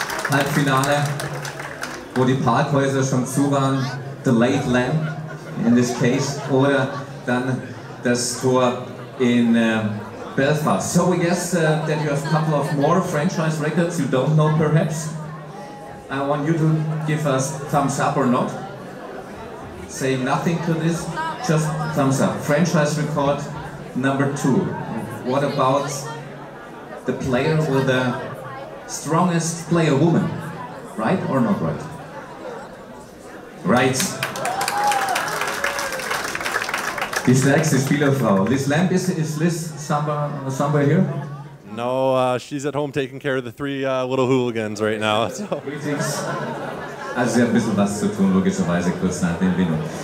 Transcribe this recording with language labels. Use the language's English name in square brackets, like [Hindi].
[German] Halbfinale, wo die Parkhäuser schon zu waren, [English] the late lamb in this case, [German] oder dann das Tor in Belfast. [English] So we guess that you have a couple of more franchise records you don't know perhaps. I want you to give us thumbs up or not. Say nothing to this, just thumbs up. Franchise record number 2. What about the player with the strongest player woman? Right or not right? Right. [German] Die stärkste Spielerfrau. [English] Liz Lamb, is Liz somewhere here? No, she's at home taking care of the 3 little hooligans right now. So. Greetings. [German] Also sie hat ein bisschen was zu tun, logischerweise kurz nach der Entbindung.